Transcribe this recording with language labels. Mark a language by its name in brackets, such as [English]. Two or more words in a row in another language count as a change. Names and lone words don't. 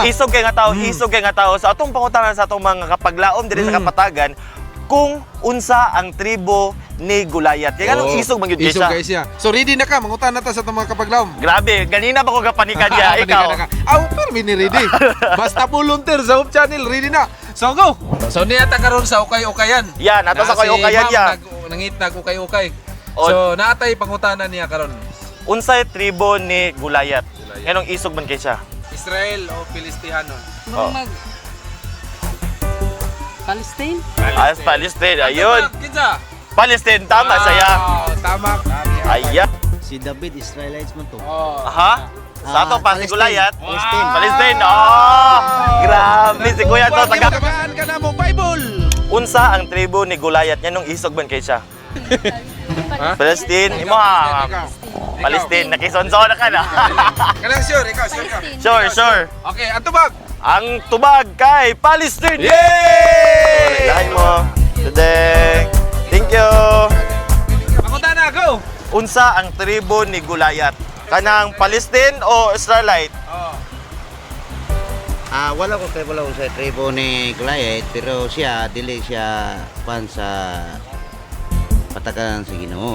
[Cebuano] Isog kay nga tao, isog kay nga tao. Sa atong pangutana sa atong mga kapaglaom diri sa Kapatagan, kung unsa ang tribo ni Gulayat. Kaya ganong isog man gyud Isog siya. guys siya. So ready na ka mangutan na ta sa itong mga kapaglaom. Grabe, ganina pa ko kapanikan niya. Ikaw. Pero mini ready. Basta volunteer sa Hope Channel, ready na. So go. So niya ta karon sa ukay-ukayan. Yan, ato sa ukay-ukayan ya. Nangitnag ukay-ukay. So naatay pangutana niya karon. Unsay tribo ni Gulayat? Ganong isog man kay siya. Israel o Filistihano? Oh. Palestine? Palestine, ayun. Kinsa? Palestine, tama saya. Tama. Ayan. Si David, Israelites mo to. Aha. Sa ato pa si Gulayat. Palestine. Palestine. Oh! Grabe si Kuya to. Tagaan ka na mo Bible. Unsa ang tribo ni Gulayat? Yan nung isog man kay siya. Palestine. Imo ha. Palestine. Nakisonso na ka na. Kanang sure, ikaw sure ka. Sure. Okay, ang tubag. Ang tubag kay Palestine. Yay! Lahat mo. [English] Today. Thank you. [Cebuano] Pangutana, go. Unsa ang tribo ni Gulayat? Kanang Palestine o Israelite? Wala ko sa tribo ni Goliath, pero siya, dili siya pan sa patagan sa Ginoo.